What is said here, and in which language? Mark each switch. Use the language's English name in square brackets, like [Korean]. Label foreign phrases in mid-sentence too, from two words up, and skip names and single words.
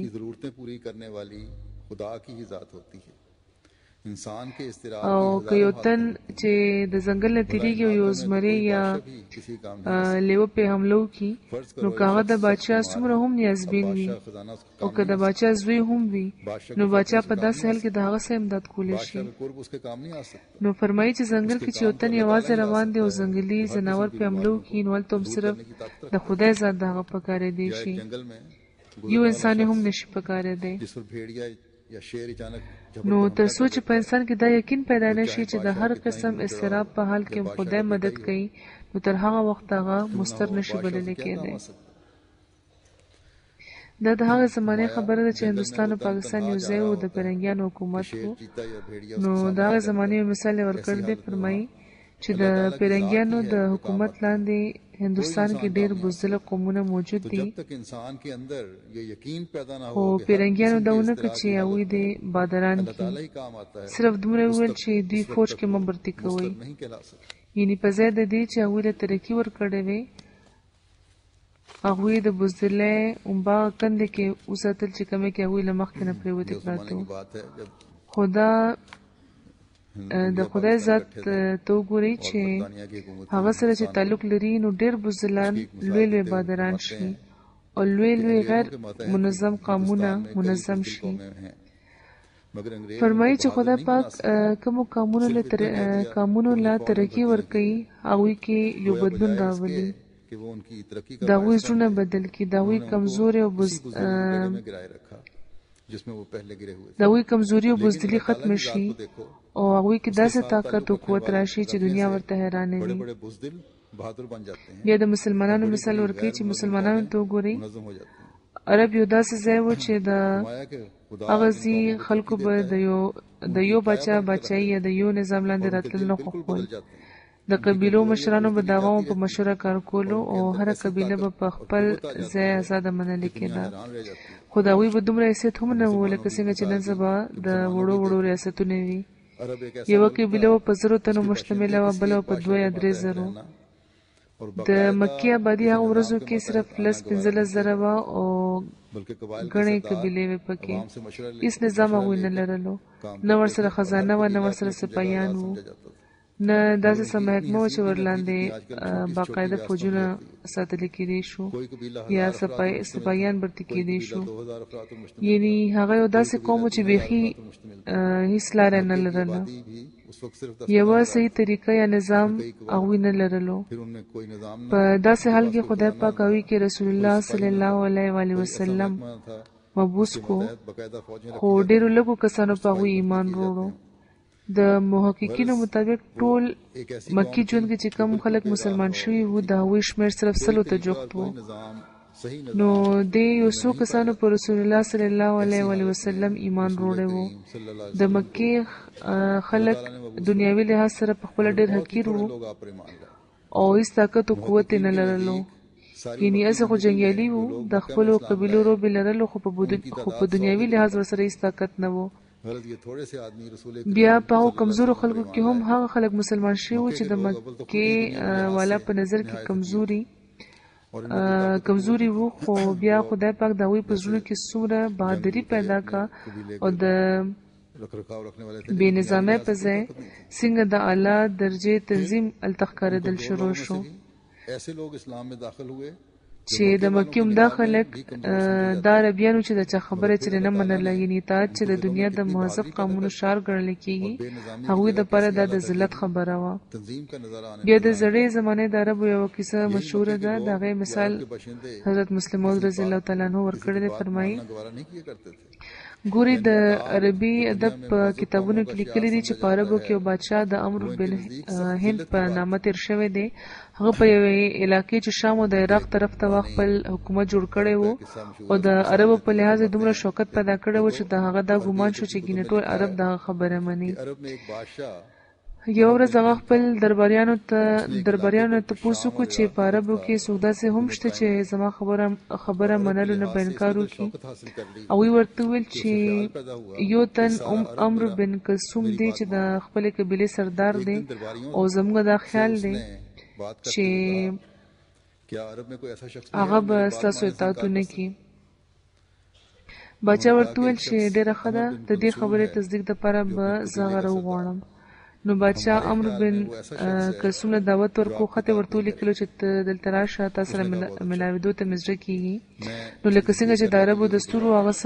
[Urdu] کی ضرورتیں پوری کرنے والی خدا کی ہی ذات होती ہے انسان کے اضطرار [Pashto] او که یو تن چې د ځنګل نه تیریږي او یو زمری یا [Urdu] کسی کام [Pashto] لیوه په حملو کی نو کاغه د باچا څومره هم نیازبین وي [Urdu] خزانہ اس کا [Pashto] او که د باچا زوی هم وي نو باچا په داسې حال کې د هغه سره امداد کولی شي [Urdu] بادشاہ قرب اس کے کام نہیں آ سکتا [Pashto] نو فرمایي چې ځنګل کې چې یو تن یوازې روان دی او ځنګلي ځناور په حملو کې نو هلته هم صرف د خدای ذات دغه په کار دی شي [Urdu] جنگل میں [Pashto] یو انسان هم نشي په کار دی [Urdu] جس پر بھیڑیا یا شیر اچانک [Pashto] نو تر څو چې په انسان کې دا یقین پیدا نشي چې د هر قسم استراب په حال کې خدای مدد کوي نو تر هغه وخت هغه مستر نشي بلل کېدی دا د هغه زمانه خبره ده چې هندوستان او پاکستان یو ځای و د پرنګیانو حکومت وو [Urdu] چیتا یا بھیڑیا [Pashto] نو دا هغه زمانه یو مثال ورکړ دی فرمایي چې د پرنګیانو د حکومت لاندې هندوستان کې ډېر بزدل قومونه موجود [Urdu] तो [Pashto] دي [Urdu] جب تک انسان کے اندر یہ یقین پیدا نہ [Pashto] خو [Urdu] ہو کہ ہر [Pashto] پیرنګیانو [Urdu] قسم کے [Pashto] داونه [Urdu] इस्तिरार [Pashto] چې هغوی د بادران [Urdu] अल्लाह [Pashto] کې [Urdu] تعالیٰ ہی کام آتا ہے [Pashto] صرف دومره وویل چې دوی فوج کې ممبرتي کوي [Urdu] نہیں کہلا سکتا [Pashto] یعنی په ځای د دې چې هغوی له ترقي ورکړې وي هغوی د بزدلۍ اومبا کنده کې وساتل چې کومې کې هغوی له مخکې نه پرېوتې [Urdu] ये [Pashto] پراته [Urdu] जमाने [Pashto] وو [Urdu] کی بات ہے جب [Pashto] خو دا د خدای ذات ته وګورئ چې [Urdu] برطانیہ کی حکومت [Pashto] هغه سره چې تعلق لري نو ډېر بزدلان لوی لوی بادران شي او لوی لوی غیر منظم قامونه منظم شي [Urdu] میں ہیں مگر انگریز [Pashto] فرمایي چې خدای پاک کوم قانونو له ترقی ورکړي هغوی کې یو بدلون راولي [Urdu] کہ وہ ان کی ترقی کا [Pashto] داوی زړونه بدل کی داوی کمزوري او [Urdu] میں گرائے رکھا جس میں وہ پہلے گرے ہوئے تھے [Pashto] داوی کمزوري او بزدلی ختم شي او هغه کې داسې طاقت او قوت راشي چې دنیا ورته حیرانه [Urdu] बड़े [Pashto] وي [Urdu] بڑے بزدل بہادر بن جاتے ہیں [Pashto] یا د مسلمانانو مثال ورکړي چې مسلمانانو ته وګوري [Urdu] منظم ہو جاتے ہیں [Pashto] عرب یو داسې ځای و چې د [Urdu] مایا کے خدا [Pashto] هغه ځي خلکو به د یو بچای یا د یو نظام لاندې راتلل نه خوښول [Urdu] بدل جاتے ہیں [Pashto] د قبیلو مشرانو به د عوامو په مشوره کار کولو او هره قبیله به په خپل ځای آزاده منل کېده [Urdu] حیران رہ جاتی ہے [Pashto] خو د هغوی به دومره حیثیت هم نه و لکه څنګه چې نن سبا د وړو وړو ریاستونه وي [Urdu] عرب ایک ایسا [Pashto] یوه قبیله به په 0 تنو مشتمله وه بله په 2 یا 3 زرو [Urdu] और [Pashto] د مکې آبادي هغه ورځو کې صرف لس 15,000 وه او [Urdu] بلکہ قبائل [Pashto] ګڼې قبیلې وې پکې [Urdu] عوام سے مشورہ [Pashto] هیڅ نظام هغوی نه لرلو نه ورسره خزانه وه نه ورسره سپایان وو [Urdu] سمجھا جاتا تھا [Pashto] نه داسې څه محکمه وه چې ورلاندې باقاعده فوجونه ساتلی کېدی شو [Urdu] کوئی قبیلہ [Pashto] یا سپایان برتي کېدی شو [Urdu] 2000 افراد پر مشتمل [Pashto] یعنی هغه یو داسې قوم و چې بیخي هیڅ لاره نه لرله [Urdu] تھی بھی اس وقت صرف 10 [Pashto] یوه صحیح طریقه یا نظام هغوی نه لرلو [Urdu] پھر ان میں کوئی نظام نہ [Pashto] په داسې حال کې خدای پاک هغوی کې رسول الله صلی الله علیه و آله وسلم [Urdu] था [Pashto] مبعوث کو [Urdu] باقاعدہ فوجیں [Pashto] خو ډېرو لږو کسانو په هغوی ایمان وروړو د محققینو مطابق ټول مکی ژوند کې چې کم خلک مسلمان شوي وو د هغوی شمېر صرف 100 ته جوخت وو [Urdu] نظام صحیح [Pashto] نو د یو څو کسانو په رسول الله صلی الله علیه و آله وسلم ایمان وروړی وو د مکې خلک دنیاوي لحاظ سره په خپل ډېر حقیر وو [Urdu] لوگ آپ پر ایمان لائے [Pashto] او هیڅ طاقت او قوت یې نه لرلو یعنی اسه خو جنګیالي وو د خپلو قبیلو روبې لرلو خو په دنیاوي لحاظ ورسره هیڅ طاقت نه وو [Urdu] غرض یہ تھوڑے سے آدمی رسول [Pashto] بیا په هغو کمزورو خلکو کې هم هغه خلک مسلمان شوي وو چې د مکې والا په نظر کې کمزوري وو خو بیا خدای پاک د هغوی په زړونو کې څومره بهادري پیدا کا او د [Urdu] رکھ رکھاؤ رکھنے والے تھے [Pashto] بې نظامۍ په ځای څنګه د اعلی درجې تنظیم هلته ښکارېدل شروع شو [Urdu] ایسے لوگ اسلام میں داخل ہوئے [Pashto] چې د مکې عمده خلک دا عربیانو چې د چا خبره چې نه منله یعنی اطاعت چې د دنیا د مهذب قانونو شعار ګڼل کېږي هغوی دپاره دا د ذلت خبره وه [Urdu] تنظیم کا نظر آنے [Pashto] بیا د زړې زمانې د عربو یوه کیسه مشهوره ده د هغې مثال [Urdu] बशिंदे [Pashto] حضرت مسلم موعود رضی الله تعالی عنه ورکړی دی فرمایي [Urdu] گوارا نہیں کیا کرتے تھے [Pashto] ګوري د عربي ادب په کتابونو کې لیکلي دي چې په عربو کې یو بادشاه د امر بن هند په نامه تیر شوی دی هغه په یوې علاقې چې شام او د عراق طرف ته خپل حکومت جوړ کړی و او د عربو په لحاظ دومره شوکت پیدا کړی و چې د هغه دا ګمان شو چې ګینه ټول عرب دا خبره مني [Urdu] عرب میں ایک بادشاہ [Pashto] یو ورځ هغه خپل درباریانو ته پوښتنه وکړه چې په عربو کې څوک داسې هم شته چې زما خبره منلو نه به انکار وکړي [Urdu] حاصل کر لی [Pashto] هغوی ورته وویل چې یو تن عمرو بن کلثوم دی چې د خپلې قبیلې سردار دی او زموږ دا خیال دی [Urdu] بات کر [Pashto] چې [Urdu] کیا عرب میں کوئی ایسا شخص [Pashto] هغه به ستاسو اطاعت ونه کړي باچا ورته وویل چې ډېره ښه ده د دې خبرې تصدیق دپاره به زه هغه راوغواړم نو بادشاه عمرو بن کلثوم له دعوت ورکړو خط یې ورته ولیکلو چې ته دلته راشه تا سره ملاوېدو ته مې زړه کېږي نو لکه څنګه چې د عربو دستور و